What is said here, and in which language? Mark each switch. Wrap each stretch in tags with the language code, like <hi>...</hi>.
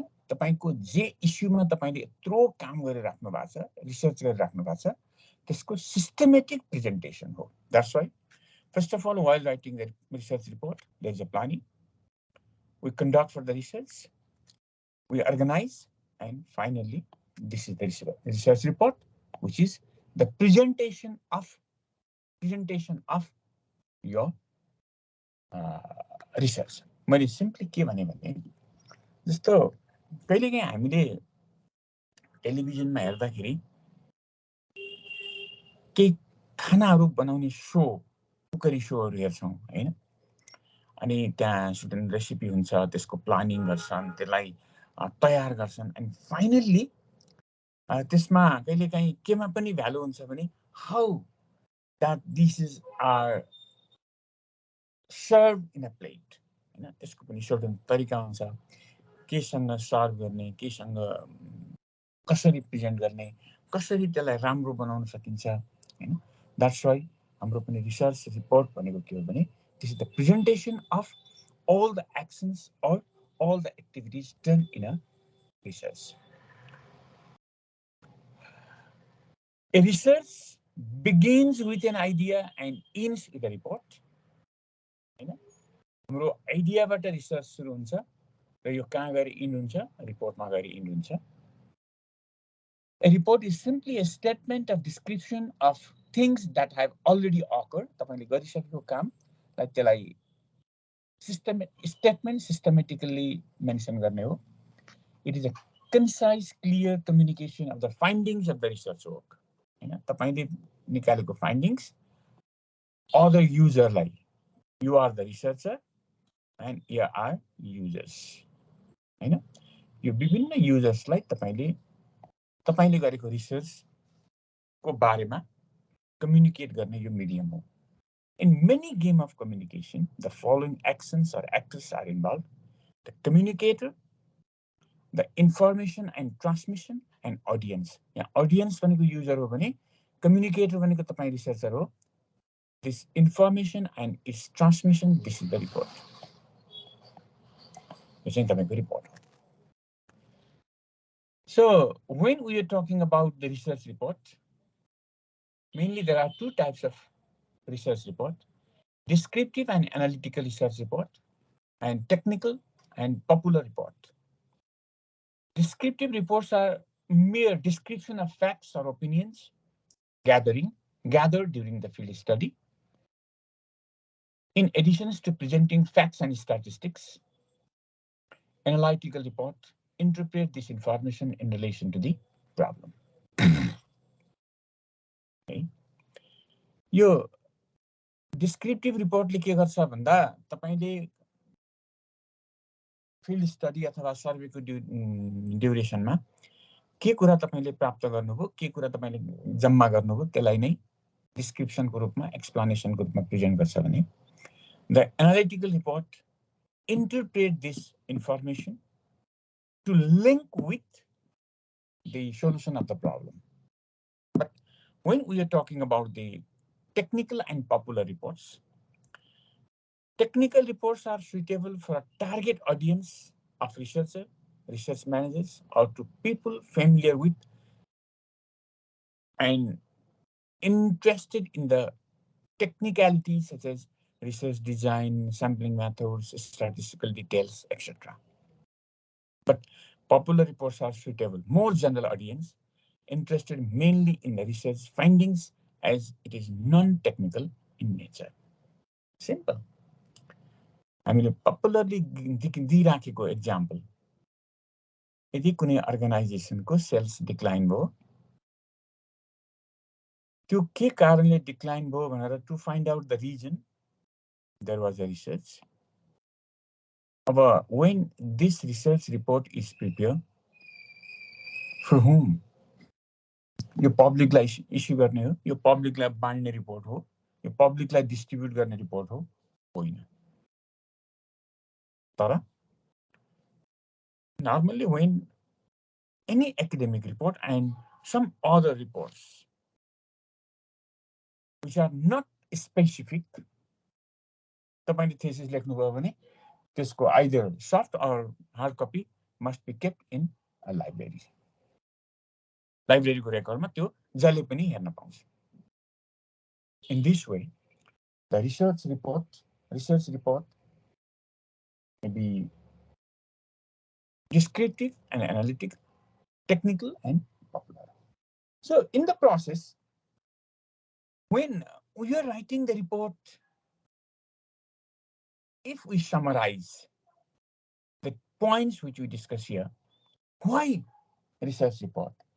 <ne>तपाईको जे इस्युमा तपाईले यत्रो काम गरिराख्नु भएको छ, रिसर्च गरिराख्नु भएको छ, त्यसको सिस्टमेटिक प्रेजेन्टेसन हो.</ne> <en>That's why, first of all, while writing the research report, there is a planning. We conduct for the research, we organize, and finally, this is the research report, which is the presentation of your research.</en> <ne>मैले simply के भने जस्तो कहिलेकाहीँ हामीले टेलिभिजनमा हेर्दाखेरि केही खानाहरू बनाउने सो, कुकरी सोहरू हेर्छौँ हैन. अनि त्यहाँ सर्टेन रेसिपी हुन्छ, त्यसको प्लानिङ गर्छन्, त्यसलाई तयार गर्छन्, अनि फाइनल्ली त्यसमा कहिलेकाहीँ केमा पनि भ्यालु हुन्छ भने how</ne> <en>that dishes are served in a plate.</en> <ne>हैन, त्यसको पनि सर्टेन तरिका हुन्छ, केसँग सर्भ गर्ने, केसँग कसरी प्रेजेन्ट गर्ने, कसरी त्यसलाई राम्रो बनाउन सकिन्छ हैन.</ne> <en>That's why</en> <ne>हाम्रो पनि रिसर्च रिपोर्ट भनेको के हो भने</ne> <en>this is the presentation of all the actions or all the activities done in a research. A research begins with an idea and ends with a report.</en> <ne>हैन, हाम्रो आइडियाबाट research सुरु हुन्छ र यो कहाँ गएर इन्ड हुन्छ, रिपोर्टमा गएर इन्ड हुन्छ.</ne> <en>A report is simply a statement of description of things that have already occurred.</en> <ne>तपाईले गरिसकेको काम लाई त्यसलाई</ne> <en>statement systematically mention</en> <ne>गर्ने हो.</ne> <en>It is a concise, clear communication of the findings of the research work.</en> <ne>हैन, तपाईले निकालेको</ne> <en>findings other user</en> <ne>लाई,</ne> <en>you are the researcher and here are users.</en> <ne>हैन, यो विभिन्न users लाई तपाईले गरेको रिसर्च को बारेमा कम्युनिकेट गर्ने यो मिडियम हो.</ne> <en>In many game of communication, the following actions or actors are involved: the communicator, the information and transmission, and audience.</en> <ne>यहाँ audience भनेको user हो भने communicator भनेको तपाई researcher हो.</ne> <en>This information and its transmission, this is the report.</en> <ne>यो चाहिँ तपाईको report हो.</ne> <en>So when we are talking about the research report, mainly there are two types of research report: descriptive and analytical research report, and technical and popular report. Descriptive reports are mere description of facts or opinions gathered during the field study. In addition to presenting facts and statistics, analytical report interpret this information in relation to the problem. Okay.</en> <ne>यो descriptive रिपोर्टले के गर्छ भन्दा तपाईले field study अथवा सर्वेको ड्युरेसनमा के कुरा तपाईले प्राप्त गर्नुभयो, के कुरा तपाईले जम्मा गर्नुभयो त्यसलाई नै डिस्क्रिप्सनको रूपमा, एक्सप्लेनेसनको रूपमा प्रेजेन्ट गर्छ भने the analytical report</ne> <en>interpret this information to link with the solution of the problem. But when we are talking about the technical and popular reports, technical reports are suitable for a target audience of researchers, research managers, or to people familiar with and interested in the technicalities such as research design, sampling methods, statistical details, etc. But popular reports are suitable, more general audience, interested mainly in the research findings as it is non-technical in nature. Simple.</en> <ne>हामीले popularly दिइराखेको example, यदि कुनै अर्गनाइजेसनको sales decline भयो, त्यो के कारणले decline भयो भनेर</ne> <en>To find out the reason, there was a research. But when this research report is prepared, for whom?</en> <ne>यो पब्लिकलाई इस्यु गर्ने हो, यो पब्लिकलाई बाँड्ने रिपोर्ट हो, यो पब्लिकलाई डिस्ट्रिब्युट गर्ने रिपोर्ट हो, होइन.</ne> <en>तर normally when any academic report and some other reports which are not specific,</en> <ne>तपाईले</ne> <en>thesis</en> <ne>लेख्नुभयो भने त्यसको</ne> <en>either soft or hard copy must be kept in a library.</en> <ne>Library को रेकर्डमा त्यो जसले पनि हेर्न पाउँछ.</ne> <en>In this way, the research report may be descriptive and analytic, technical and popular. So in the process, when we are writing the report, if we summarize the points which we discuss here, why research report?</en>